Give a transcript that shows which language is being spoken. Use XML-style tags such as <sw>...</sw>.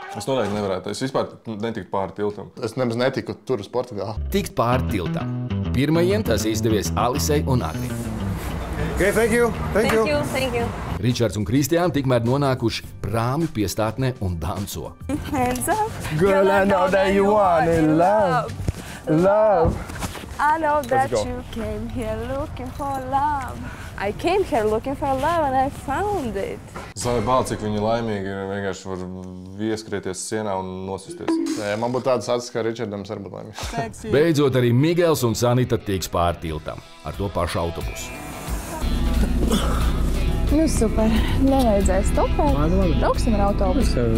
<lv>Es noteikti nevarētu. Es vispār netiktu pāri tiltam. Es nemaz netiku tur uz Portugāli. Tikt pāri tiltam. Pirmajiem tas izdevies Alisei un Agrim.</lv> <en>Okay, thank you. Thank you.</en> <lv>Ričards un Kristiāna tikmēr nonākuši prāmju piestātnē un danco.</lv> <en>Hands up. Girl, I know that you want it, love. I know that you came here looking for love. I came here looking for love and I found it.</en> <lv>Zāja bāl, cik viņi laimīgi vienkārši var ieskrieties sienā un nosisties. Man būtu tādas acis, kā Ričardam arī būtu laimīgi. Beidzot arī Migels un Sanita tiks pāri tiltam ar to pašu autobusu. Super. Nevajadzēs stopēt. Brauksim ar autobusu.</lv>